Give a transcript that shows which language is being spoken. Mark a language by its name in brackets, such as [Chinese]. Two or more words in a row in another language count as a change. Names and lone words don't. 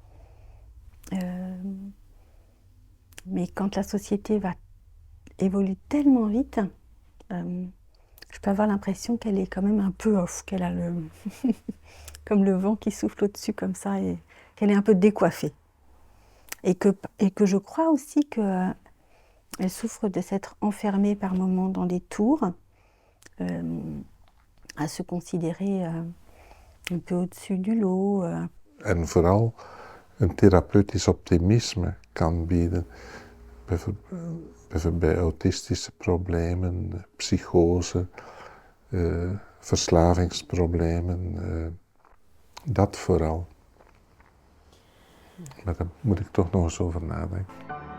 [French] Mais quand la société évolue tellement vite, je peux avoir l'impression qu'elle est quand même un peu off, qu'elle a comme le vent qui souffle au-dessus comme ça, et qu'elle est un peu décoiffée. Et que je crois aussi qu'elle souffre de s'être enfermée par moments dans des tours, à se considérer un peu au-dessus du lot. [Dutch] En vooral een therapeutisch optimisme kan bieden. Bijvoorbeeld bij autistische problemen, psychose, verslavingsproblemen. Dat vooral. Maar daar moet ik toch nog eens over nadenken.